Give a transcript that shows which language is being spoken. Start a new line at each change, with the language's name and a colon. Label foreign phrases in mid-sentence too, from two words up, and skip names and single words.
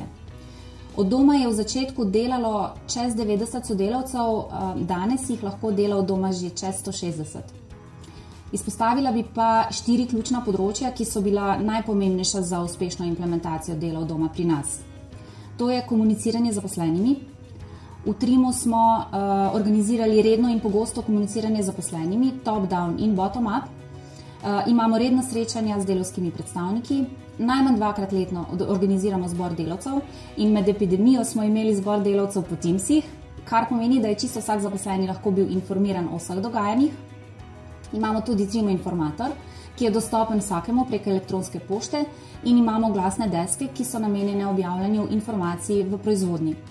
Slovenian: Od doma je v začetku delalo čez 90 sodelavcev, danes jih lahko dela od doma že čez 160. Izpostavila bi pa 4 ključna področja, ki so bila najpomembnejša za uspešno implementacijo dela od doma pri nas. To je komuniciranje z zaposlenimi. V Trimu smo organizirali redno in pogosto komuniciranje z zaposlenimi,
English: top-down in bottom-up.
Slovenian: Imamo redna srečanja z delavskimi predstavniki, najmanj 2-krat letno organiziramo zbor delavcev in med epidemijo smo imeli zbor delavcev po Teamsih, kar pomeni, da je čisto vsak zaposleni lahko bil informiran o vseh dogajanjih. Imamo tudi Trimo informator, ki je dostopen vsakemu prek elektronske pošte in imamo glasne deske, ki so namenjene objavljanju informacij v proizvodnji.